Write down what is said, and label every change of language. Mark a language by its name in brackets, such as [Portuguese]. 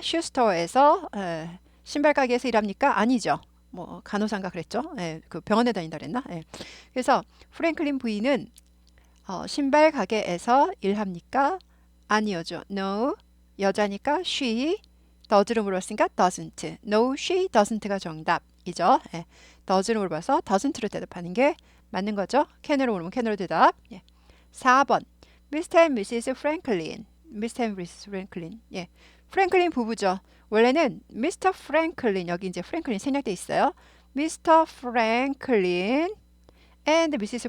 [Korean] 슈스토어에서 신발 가게에서 일합니까? 아니죠. 뭐 간호사인가 그랬죠. 그 병원에 다닌다 그랬나? 그래서 프랭클린 부인은 신발 가게에서 일합니까? 아니요죠. No. 여자니까 she. does로 물어봤으니까 doesn't. [English] No, she doesn't [Korean] 가 정답이죠. does로 물어봐서 doesn't로 대답하는 게 맞는 거죠. can으로 물으면 can으로 대답. 4번. Mr. and Mrs. Franklin. Mr. and Mrs. Franklin. 프랭클린 부부죠. 원래는 Mr. Franklin, 여기 이제 프랭클린 생략돼 있어요. [English] Mr. Franklin and Mrs.